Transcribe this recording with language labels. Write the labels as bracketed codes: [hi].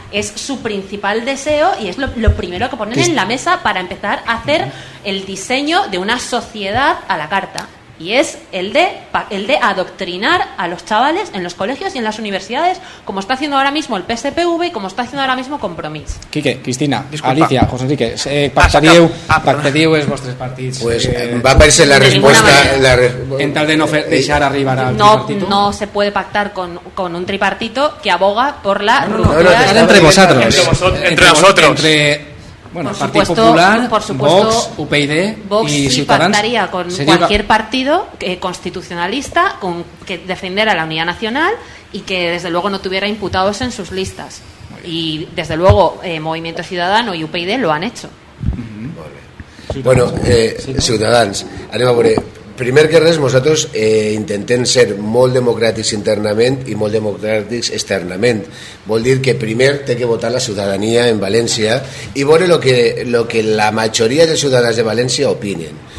[es] Es su principal deseo y es lo primero que ponen en la mesa para empezar a hacer el diseño de una sociedad a la carta. Y es el de adoctrinar a los chavales en los colegios y en las universidades, como está haciendo ahora mismo el PSPV y como está haciendo ahora mismo Compromís. Quique, Cristina, disculpa. [ca] Alicia, José Enrique, pactaríeu els vostres partits? [es] Pues va a aparecer la respuesta... [ca] En tal de no deixar arribar al tripartito. [es] No se puede pactar con un tripartito que aboga por la ruptura... Entre vosotros. Entre nosotros. Bueno, Partido Popular, Vox, UPyD Vox y sí Ciutadans. Pactaría con cualquier partido constitucionalista que defendiera la unidad nacional y que desde luego no tuviera imputados en sus listas. Y desde luego Movimiento Ciudadano y UPyD lo han hecho. [ca] Bueno, Ciutadans, anem a veure. Primer que res, nosaltres intentem ser molt democràtics internament i molt democràtics externament. Vol dir que primer té que votar la ciutadania en València i veure lo que la majoria dels ciutadans de València opinen.